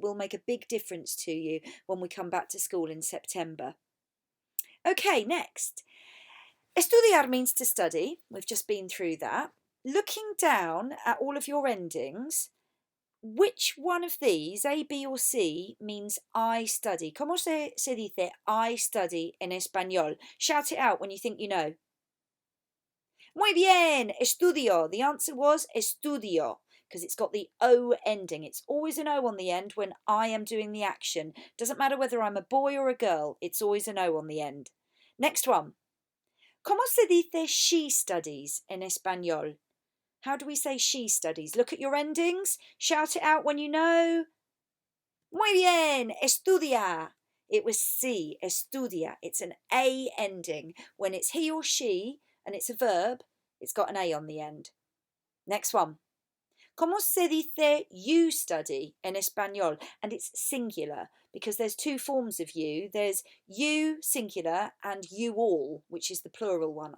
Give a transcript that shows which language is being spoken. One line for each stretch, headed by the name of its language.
English: It will make a big difference to you when we come back to school in September. Okay, next. Estudiar means to study. We've just been through that. Looking down at all of your endings, which one of these, A, B or C, means I study?
Spanish: ¿Cómo se dice
English: I study
Spanish: en español?
English: Shout it out when you think you know.
Spanish: Muy bien, estudio.
English: The answer was estudio, because it's got the O ending. It's always an O on the end when I am doing the action. Doesn't matter whether I'm a boy or a girl, it's always an O on the end. Next one.
Spanish: ¿Cómo se dice
English: she studies
Spanish: en español?
English: How do we say she studies? Look at your endings. Shout it out when you know.
Spanish: Muy bien, estudia.
English: It was C,
Spanish: estudia.
English: It's an A ending. When it's he or she and it's a verb, it's got an A on the end. Next one.
Spanish: ¿Cómo se dice
English: you study
Spanish: en español?
English: And it's singular because there's two forms of you. There's you singular and you all, which is the plural one.